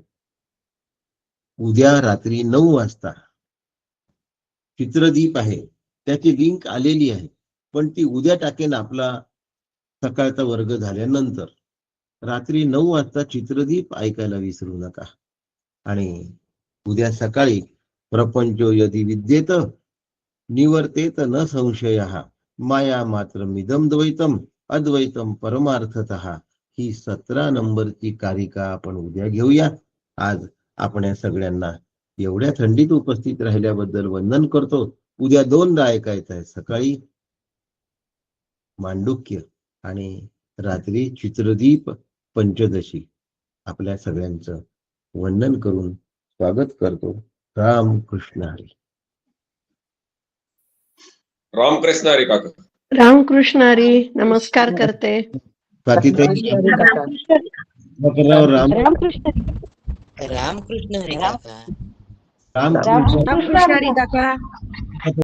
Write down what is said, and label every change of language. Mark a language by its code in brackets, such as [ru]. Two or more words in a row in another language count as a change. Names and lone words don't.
[mr] उद्या रात्री 9 वाजता चित्रदीप आहे, त्याची लिंक आलेली आहे पण ती उद्या टाकेन आपला सकाळचा वर्ग झाल्यानंतर. रात्री 9 वाजता चित्रदीप ऐकायला विसरू नका. आणि उद्या सकाळी [sa] प्रपंचो यदि विद्येत निवर्तेत न संशयः माया मात्र मिदम द्वैतम अद्वैतम परमार्थतः. [mr] ही 17 नंबरची कारिका आपण उद्या घेऊया. आज आपण सगळ्यांना एवढ्या थंडीत उपस्थित राहिल्याबद्दल वंदन करतो. उद्या 2दा ऐकायचं आहे, सकाळी मांडुक्य आणि रात्री चित्रदीप पंचदशी. आपल्या सगळ्यांचं वंदन करून स्वागत करतो. राम कृष्ण हरी. रामकृष्ण हरी काका. रामकृष्ण हरी. नमस्कार करते. स्वातीताई, राम रामकृष्ण रामकृष्ण हरी काका. रामकृष्ण हरी काका.